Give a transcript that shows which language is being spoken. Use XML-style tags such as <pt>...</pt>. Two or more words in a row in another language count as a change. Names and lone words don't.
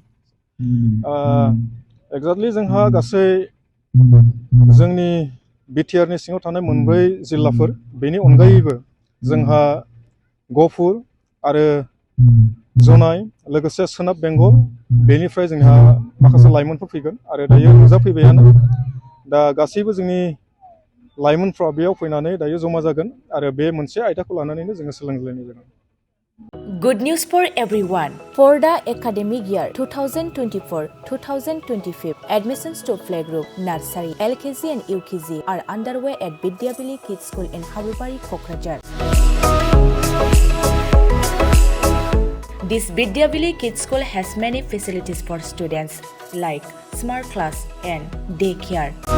<brx>एक्जेक्टलि जोंहा गासै जोंनि BTRनि सिङाव थानाय 9 जिल्लाफोर, बेनि अनगायैबो जोंहा गहपुर आरो जनाय, लोगोसे सोनाब बेंगल, बेनिफ्राय जोंहा माखासे लाइमोनफोर फैगोन आरो दायो नुजाफैबायानो। दा गासैबो जोंनि लाइमोनफ्रा बेयाव फैनानै दायो जमा जागोन आरो बे मोनसे आयदाखौ लानानैनो जोङो सोलोंलायनाय जागोन।</brx> <en>Good news for everyone. For the academic year 2024-2025, admissions to playgroup, nursery, LKG and UKG are underway at Vidyavili Kids School in Habubari, Kokrajhar. This Vidyavili Kids School has many facilities for students like smart class and daycare,</en>